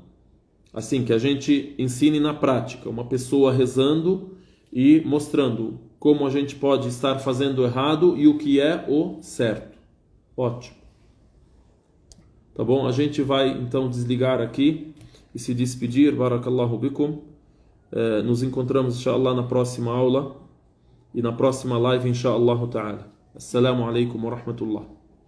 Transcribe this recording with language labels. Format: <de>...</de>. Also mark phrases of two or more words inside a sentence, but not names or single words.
<pt>Assim, que a gente ensine na prática. Uma pessoa rezando e mostrando como a gente pode estar fazendo errado e o que é o certo. Ótimo. Tá bom? A gente vai então desligar aqui e se despedir.</pt> <ar>بارك الله بكم.</ar> <pt>Nos encontramos, inshallah, na próxima aula e na próxima live,</pt> <ar>إن شاء الله تعالى. السلام عليكم ورحمة الله.</ar>